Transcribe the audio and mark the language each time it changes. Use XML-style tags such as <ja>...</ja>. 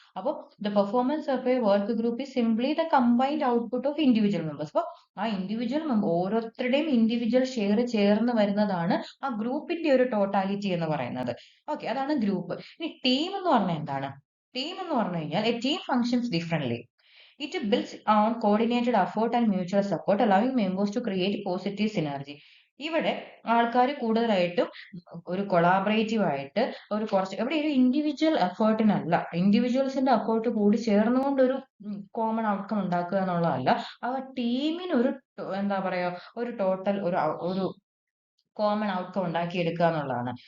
<ml>അപ്പോൾ</ml> <en>The performance of a work group is simply the combined output of individual members.</en> <ml>അപ്പോൾ ആ individual ഓരോരുത്തരുടെയും individual share ചേർന്ന് വരുന്നതാണ് ആ ഗ്രൂപ്പിന്റെ ഒരു ടോട്ടാലിറ്റി എന്ന് പറയുന്നത്. ഓക്കെ, അതാണ് ഗ്രൂപ്പ്. ഇനി ടീം എന്ന് പറഞ്ഞാൽ എന്താണ്? ടീം എന്ന് പറഞ്ഞു കഴിഞ്ഞാൽ</ml> <en>A team functions differently. It builds on coordinated effort and mutual support, allowing members to create positive synergy.</en> <ml>ഇവിടെ ആൾക്കാർ കൂടുതലായിട്ടും ഒരു കൊളാബറേറ്റീവ് ആയിട്ട് ഇവിടെ ഒരു ഇൻഡിവിജ്വൽ എഫേർട്ടിനല്ല, ഇൻഡിവിജ്വൽസിന്റെ എഫേർട്ട് കൂടി ചേർന്നുകൊണ്ട് ഒരു കോമൺ ഔട്ട്കം ഉണ്ടാക്കുക എന്നുള്ളതല്ല. ആ ടീമിന് ഒരു എന്താ പറയാ ഒരു ടോട്ടൽ ഒരു കോമൺ ഔട്ട്കം ഉണ്ടാക്കിയെടുക്കുക എന്നുള്ളതാണ്.</ml>